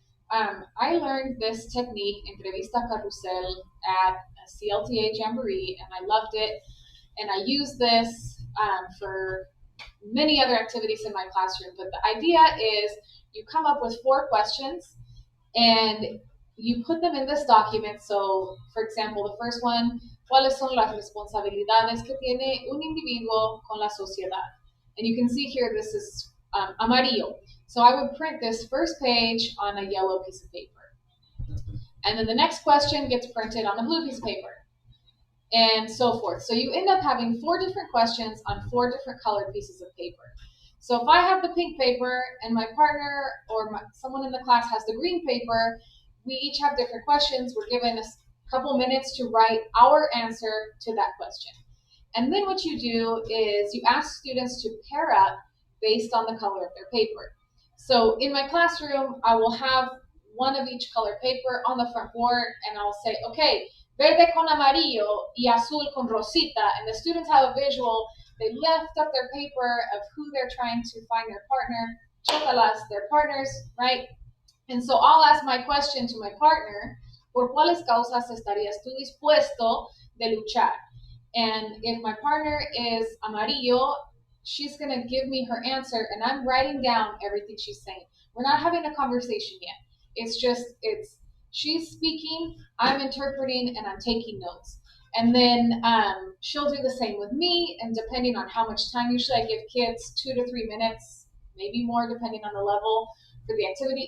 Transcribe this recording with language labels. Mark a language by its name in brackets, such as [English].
[English] I learned this technique, entrevista carrusel, at a CLTA Jamboree, and I loved it. And I use this for many other activities in my classroom. But the idea is you come up with 4 questions and you put them in this document. [Spanish] So, for example, the first one, ¿cuáles son las responsabilidades que tiene un individuo con la sociedad? [English] And you can see here this is amarillo. So I would print this first page on a yellow piece of paper. And then the next question gets printed on a blue piece of paper. And so forth. So you end up having 4 different questions on 4 different colored pieces of paper. So if I have the pink paper and my partner or someone in the class has the green paper, we each have different questions. We're given a couple minutes to write our answer to that question. And then what you do is you ask students to pair up based on the color of their paper. So in my classroom, I will have one of each color paper on the front board, and I'll say, okay, verde con amarillo y azul con rosita, and the students have a visual. They lift up their paper of who they're trying to find their partner, chocalas, their partners, right? And so I'll ask my question to my partner, ¿por cuáles causas estarías tú dispuesto de luchar? And if my partner is amarillo, she's going to give me her answer, and I'm writing down everything she's saying. We're not having a conversation yet. It's she's speaking, I'm interpreting, and I'm taking notes. And then she'll do the same with me, and depending on how much time, usually I give kids 2 to 3 minutes, maybe more depending on the level for the activity.